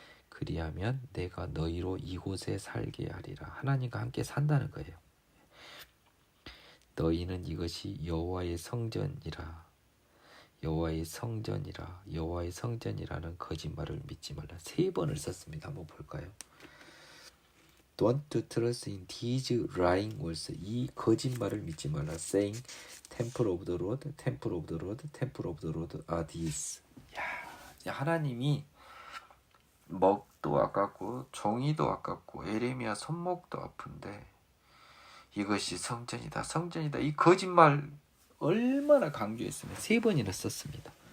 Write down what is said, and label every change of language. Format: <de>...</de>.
<ko>그리하면 내가 너희로 이곳에 살게 하리라. 하나님과 함께 산다는 거예요. 너희는 이것이 여호와의 성전이라. 여호와의 성전이라. 여호와의 성전이라는 거짓말을 믿지 말라. 3번을 썼습니다. 한번 볼까요?</ko> <en>Don't trust in these lying words.</en> <ko>이 거짓말을 믿지 말라.</ko> <en>Saying, Temple of the Lord, Temple of the Lord, Temple of the Lord are these.</en> <ko>야, 하나님이 먹도 아깝고 종이도 아깝고 에레미야 손목도 아픈데 이것이 성전이다. 성전이다. 이 거짓말 얼마나 강조했으면 3번이나 썼습니다.</ko>